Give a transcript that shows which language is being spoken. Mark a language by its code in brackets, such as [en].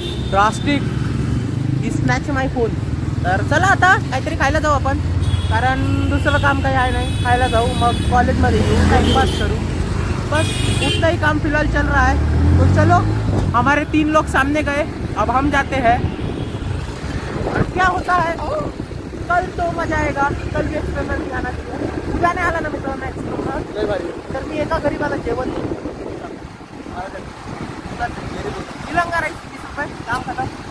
[en] Drastic snatch my phone. [mr] तर चला आता काहीतरी खायला जाऊ आपण. कारण दुसरं काम काही आहे नाही. खायला जाऊ, मग कॉलेजमध्ये येऊ, टाइमपास करू. [hi] बस उतना ही काम फिलहाल चल रहा है. तो चलो, हमारे 3 लोग सामने गए, अब हम जाते हैं. क्या होता है कल तो मजा आएगा. कल भी एक्सटर्नल नहीं आना चाहिए. [mr] उद्या नाही आला ना मित्रांनो एक्सटर्नल, तर मी एका गरीबाला जेवण तिरंगा राईस 20 रुपये काम खतम.